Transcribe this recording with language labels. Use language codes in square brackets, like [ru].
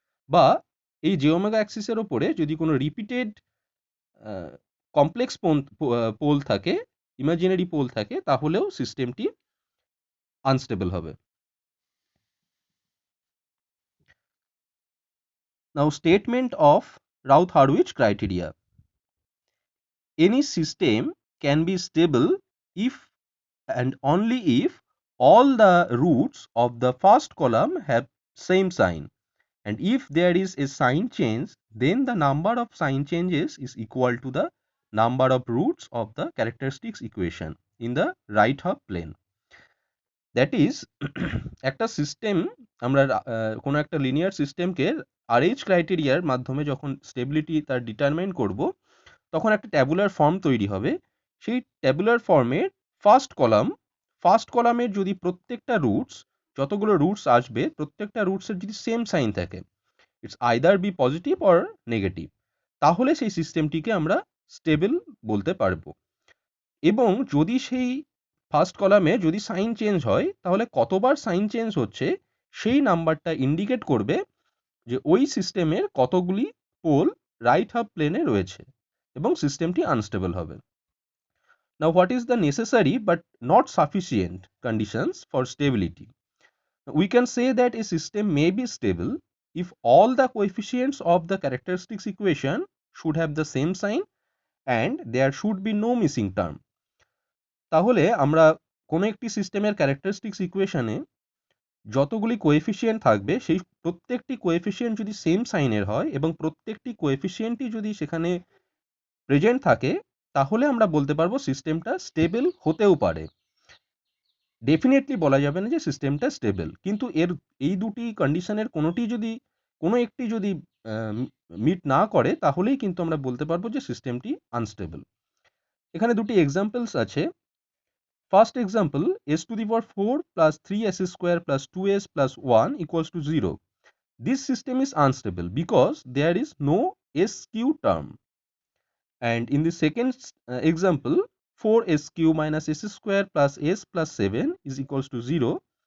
[bn] বা এই j omega অ্যাক্সিসের উপরে যদি কোনো রিপিটেড কমপ্লেক্স পোল থাকে, ইমাজিনারি পোল থাকে, তাহলেও সিস্টেমটি আনস্টেবল হবে। [en] Now statement of Routh-Hurwitz criteria. Any system can be stable if and only if all the roots of the first column have same sign, and if there is a sign change, then the number of sign changes is equal to the number of roots of the characteristics equation in the right half plane. That is [bn] একটা system, আমরা কোনো একটা linear সিস্টেমকে RH ক্রাইটেরিয়ার মাধ্যমে যখন stability তার determine করব, তখন একটা ট্যাবুলার ফর্ম তৈরি হবে। সেই ট্যাবুলার ফর্মের ফার্স্ট কলামের যদি প্রত্যেকটা রুটস, যতগুলো রুটস আসবে, প্রত্যেকটা রুটসের যদি সেম সাইন থাকে, [en] it's either be positive or negative, [bn] তাহলে সেই সিস্টেমটিকে আমরা স্টেবল বলতে পারবো। এবং যদি সেই ফার্স্ট কলামে যদি সাইন চেঞ্জ হয়, তাহলে কতবার সাইন চেঞ্জ হচ্ছে সেই নাম্বারটা ইন্ডিকেট করবে যে ওই সিস্টেমের কতগুলি পোল রাইট হাফ প্লেনে রয়েছে এবং সিস্টেমটি আনস্টেবল হবে। [en] Now, what is the necessary but not sufficient conditions for stability? We can say that a system may be stable if all the coefficients of the characteristics equation should have the same sign and there should be no missing term. [bn] তাহলে আমরা কোনো একটি সিস্টেমের characteristics ইকুয়েশনে যতগুলি coefficient থাকবে, সেই প্রত্যেকটি কোএফিসিয়েন্ট যদি সেম সাইনের হয় এবং প্রত্যেকটি কোএফিসিয়েন্টই যদি সেখানে প্রেজেন্ট থাকে, তাহলে আমরা বলতে পারবো সিস্টেমটা স্টেবল হতেও পারে। ডেফিনেটলি বলা যাবে না যে সিস্টেমটা স্টেবল, কিন্তু এই দুটি কন্ডিশনের কোনো একটি যদি মিট না করে, তাহলেই কিন্তু আমরা বলতে পারবো যে সিস্টেমটি আনস্টেবল। এখানে দুটি এক্সাম্পলস আছে। [en] First example, s to the power 4 plus 3s square plus 2s plus 1 equals to 0. This system is unstable because there is no sq term. And in the second example, 4sq minus s square plus s plus 7 is equals to 0.